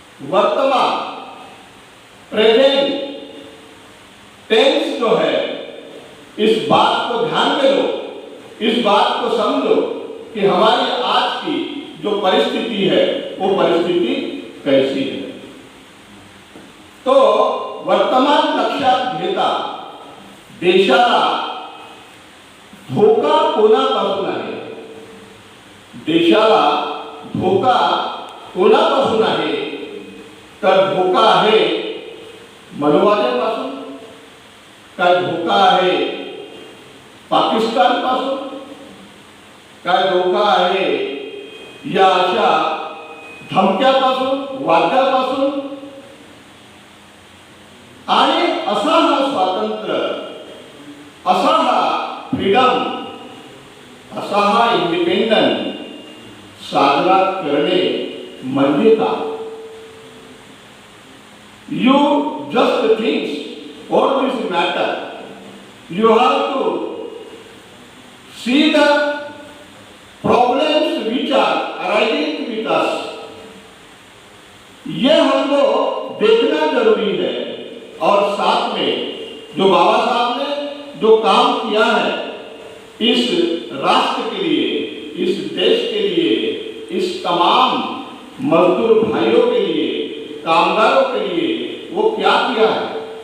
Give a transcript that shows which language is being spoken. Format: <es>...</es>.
<hi>वर्तमान present tense जो है, इस बात को ध्यान में लो, इस बात को समझो कि हमारी आज की जो परिस्थिति है वो परिस्थिति कैसी है।</hi> <mr>तो वर्तमान लक्षात घेता देशाला धोका कोणापासून आहे? देशाला धोका कोणापासून आहे? तर धोका आहे मनोवाद्यापासून, काय धोका आहे पाकिस्तान पासून, काय धोका आहे या अशा धमक्यापासून, वाद्यापासून? आणि असा हा स्वातंत्र्य, असा हा फ्रीडम, असा हा इंडिपेंडन्स साजरा करणे म्हणजे का?</mr> <en>You just think all this matter. You have to see the problems which are arising with us.</en> <hi>ये हमको देखना जरूरी है। और साथ में जो बाबा साहब ने जो काम किया है इस राष्ट्र के लिए, इस देश के लिए, इस तमाम मजदूर भाइयों के लिए, कामगारों के लिए, वो क्या किया है?</hi>